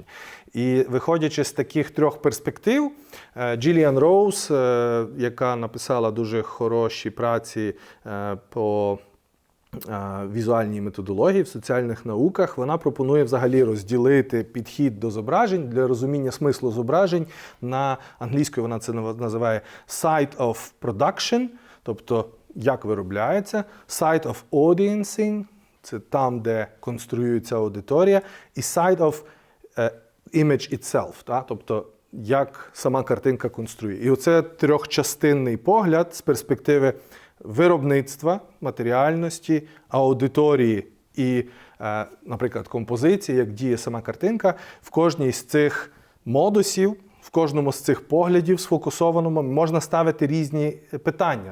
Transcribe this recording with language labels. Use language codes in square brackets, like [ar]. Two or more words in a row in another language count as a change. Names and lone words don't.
[uk] І виходячи з таких трьох перспектив, Джиліан Роуз, яка написала дуже хороші праці по візуальній методології в соціальних науках, вона пропонує взагалі розділити підхід до зображень для розуміння смислу зображень на англійською вона це називає [en] site of production, [uk] тобто як виробляється, [en] site of audiencing, [uk] це там, де конструюється аудиторія, і [en] site of image itself, [uk] тобто як сама картинка конструює. І оце трьохчастинний погляд з перспективи виробництва, матеріальності, аудиторії і, наприклад, композиції, як діє сама картинка, в кожній з цих модусів, в кожному з цих поглядів сфокусованому можна ставити різні питання.